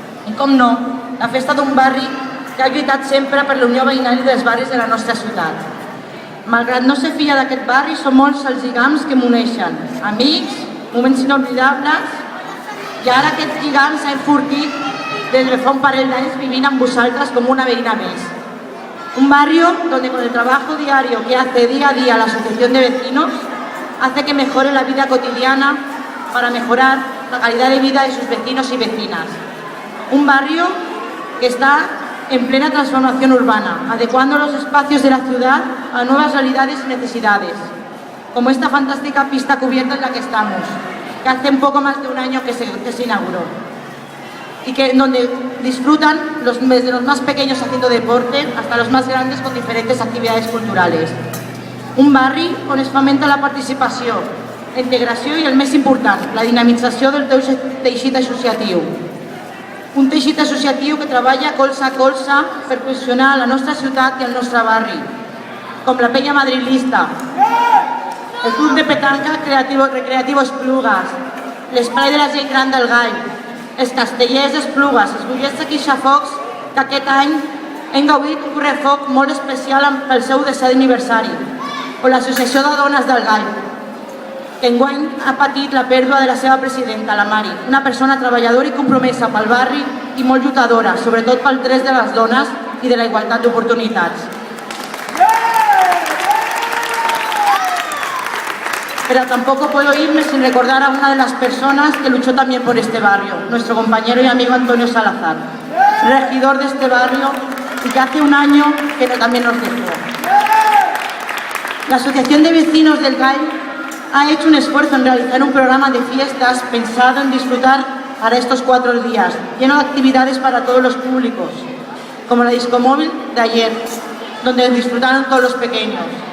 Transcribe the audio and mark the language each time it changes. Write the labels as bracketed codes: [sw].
[ca] I com no, la festa d'un barri que ha lluitat sempre per la unió veïnal dels barris de la nostra ciutat. Malgrat no ser filla d'aquest barri, són molts els lligams que m'uneixen. Amics, moments inoblidables, i ara aquests lligams s'han enfortit des de fa un parell d'anys vivint amb vosaltres com una veïna més. [es] Un barrio donde con el trabajo diario que hace día a día la Asociación de Vecinos hace que mejore la vida cotidiana para mejorar la calidad de vida de sus vecinos y vecinas. Un barrio que está en plena transformación urbana, adecuando los espacios de la ciudad a nuevas realidades y necesidades, como esta fantástica pista cubierta en la que estamos, que hace un poco más de un año que se inauguró, y que donde disfrutan desde los más pequeños haciendo deporte hasta los más grandes con diferentes actividades culturales. [ca] Un barri on es fomenta la participació, la integració i el més important, la dinamització del teixit associatiu. Un teixit associatiu que treballa colze a colze per posicionar la nostra ciutat i el nostre barri, com la Penya Madrilista, el Club de Petanca Recreativo Esplugues, l'Espai de la Gent Gran del Gall, els Castellers d'Esplugues, els Bollets de Quixafocs, que aquest any hem gaudit un correfoc molt especial pel seu 10è aniversari, o l'Associació de Dones del Gall, que enguany ha patit la pèrdua de la seva presidenta, la Mari, una persona treballadora i compromesa pel barri i molt lluitadora, sobretot pel dret de les dones i de la igualtat d'oportunitats. [es] Pero tampoco puedo irme sin recordar a una de las personas que luchó también por este barrio, nuestro compañero y amigo Antonio Salazar, regidor de este barrio y que hace un año que también nos dejó. La Asociación de Vecinos del Gall ha hecho un esfuerzo en realizar un programa de fiestas pensado en disfrutar para estos 4 días, lleno de actividades para todos los públicos, como la discomóvil de ayer, donde disfrutaron todos los pequeños,